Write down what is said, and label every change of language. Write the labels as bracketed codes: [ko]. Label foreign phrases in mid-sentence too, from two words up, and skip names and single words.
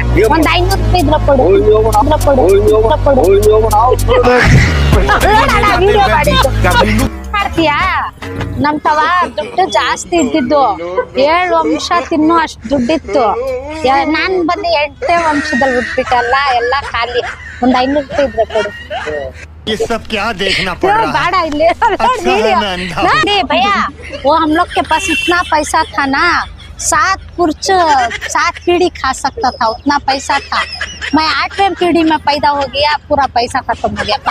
[kn] ಒಂದ್ 500 ರೂಪಾಯಿ ಇದ್ರ ಕೊಡು, ವಿಡಿಯೋ ಮಾಡಿದ್ದು ಮಾಡ್ತೀಯಾ? ನಮ್ ತವ ದುಡ್ಡು ಜಾಸ್ತಿ ಇದ್ದಿದ್ದು, 7 ವಂಶ ತಿನ್ನು ಅಷ್ಟು ದುಡ್ಡಿತ್ತು. ನಾನ್ ಬಂದು 8ನೇ ವಂಶದಲ್ಲಿ ಹುಟ್ಬಿಟ್ಟಲ್ಲ, ಎಲ್ಲ ಖಾಲಿ. ಒಂದ್ 500 ರೂಪಾಯಿ ಇದ್ರೆ ಕೊಡು. [hi] ये सब क्या देखना पड़ रहा है? बाड़ा नहीं भैया, वो हम लोग के पास इतना पैसा था ना, 7 पीढ़ी खा सकता था, उतना पैसा था. मैं 8वें पीढ़ी में पैदा हो गया, पूरा पैसा खत्म हो गया.